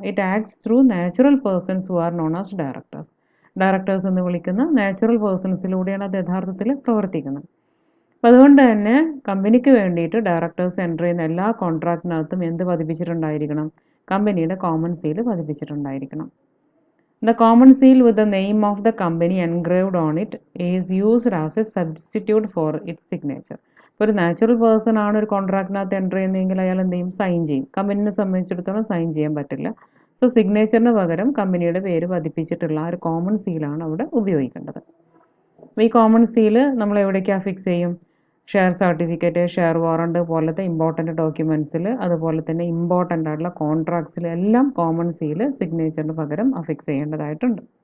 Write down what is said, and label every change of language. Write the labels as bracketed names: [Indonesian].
[English] It acts through natural persons who are known as directors. [Malayalam] Directors എന്ന് വിളിക്കുന്ന natural പേഴ്സൺസിലൂടെയാണ് അത് യഥാർത്ഥത്തിൽ പ്രവർത്തിക്കുന്നത്. അപ്പോൾ അതുകൊണ്ട് തന്നെ കമ്പനിക്ക് വേണ്ടിയിട്ട് ഡയറക്ടേഴ്സ് എൻ്റർ ചെയ്യുന്ന എല്ലാ കോൺട്രാക്റ്റിനകത്തും എന്ത് പതിപ്പിച്ചിട്ടുണ്ടായിരിക്കണം? കമ്പനിയുടെ common seal പതിപ്പിച്ചിട്ടുണ്ടായിരിക്കണം. [English] The common seal with the name of the company engraved on it is used as a substitute for its signature. [Malayalam] ഒരു നാച്ചുറൽ പേഴ്സൺ ആണ് ഒരു കോൺട്രാക്റ്റിനകത്ത് എൻ്റർ ചെയ്യുന്നതെങ്കിൽ അയാൾ എന്ത് ചെയ്യും? സൈൻ ചെയ്യും. കമ്പനിനെ സംബന്ധിച്ചിടത്തോളം സൈൻ ചെയ്യാൻ പറ്റില്ല. സോ സിഗ്നേച്ചറിന് പകരം കമ്പനിയുടെ പേര് പതിപ്പിച്ചിട്ടുള്ള ആ ഒരു കോമൺ സീലാണ് അവിടെ ഉപയോഗിക്കേണ്ടത്. അപ്പോൾ ഈ കോമൺ സീല് നമ്മൾ എവിടേക്കാണ് ഫിക്സ് ചെയ്യും? ഷെയർ സർട്ടിഫിക്കറ്റ്, ഷെയർ വാറണ്ട് പോലത്തെ ഇമ്പോർട്ടൻ്റ് ഡോക്യുമെൻറ്റ്സിൽ, അതുപോലെ തന്നെ ഇമ്പോർട്ടൻ്റ് ആയിട്ടുള്ള കോൺട്രാക്ട്സിൽ എല്ലാം കോമൺ സീല് സിഗ്നേച്ചറിന് പകരം അഫിക്സ് ചെയ്യേണ്ടതായിട്ടുണ്ട്.